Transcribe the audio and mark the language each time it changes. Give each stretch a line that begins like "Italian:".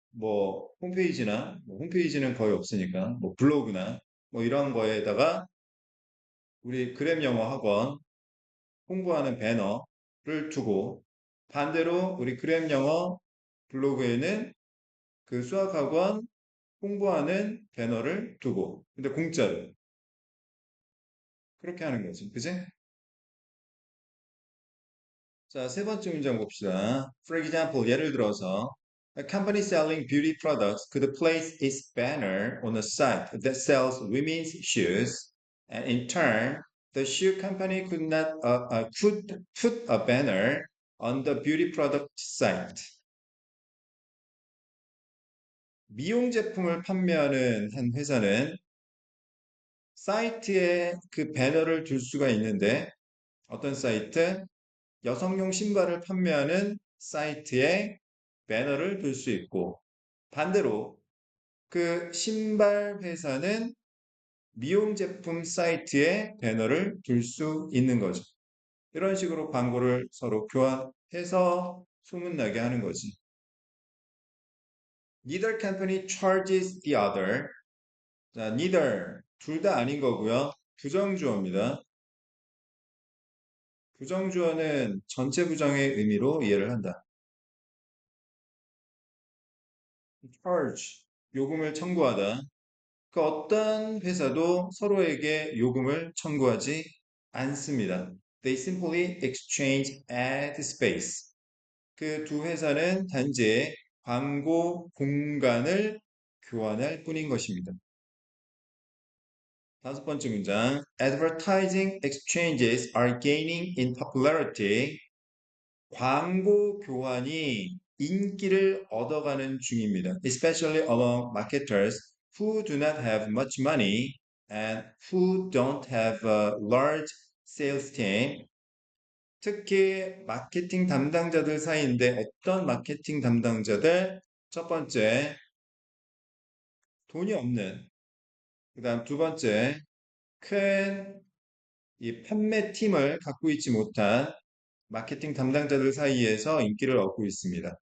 Korean: 뭐 홈페이지나 뭐 홈페이지는 거의 없으니까 뭐 블로그나 뭐 이런 거에다가 우리 그램 영어 학원 홍보하는 배너를 두고 반대로 우리 그램 영어 블로그에는 그 수학학원 홍보하는 배너를 두고 근데 공짜로 그렇게 하는 거지. 그지? 자, 세 번째 문장 봅시다.
English: For example,
Korean: 예를 들어서
English: A company selling beauty products could place its banner on a site that sells women's shoes, and in turn, the shoe company could put a banner on the beauty product site.
Korean: 미용 제품을 판매하는 한 회사는 사이트에 그 배너를 둘 수가 있는데 어떤 사이트? 여성용 신발을 판매하는 사이트에 배너를 둘 수 있고 반대로 그 신발 회사는 미용 제품 사이트에 배너를 둘 수 있는 거죠. 이런 식으로 광고를 서로 교환해서 소문나게 하는 거지.
English: Neither company charges the other.
Korean: 자, neither 둘 다 아닌 거고요. 부정주어입니다. 부정주어는 전체 부정의 의미로 이해를 한다. charge 요금을 청구하다. 그 어떤 회사도 서로에게 요금을 청구하지 않습니다.
English: They simply exchange ad space.
Korean: 그 두 회사는 단지 광고 공간을 교환할 뿐인 것입니다. 다섯 번째 문장.
English: Advertising exchanges are gaining in popularity.
Korean: 광고 교환이 인기를 얻어가는 중입니다.
English: Especially among marketers who do not have much money and who don't have a large sales team.
Korean: 특히 마케팅 담당자들 사이인데 어떤 마케팅 담당자들? 첫 번째, 돈이 없는. 그다음 두 번째, 큰 이 판매팀을 갖고 있지 못한 마케팅 담당자들 사이에서 인기를 얻고 있습니다.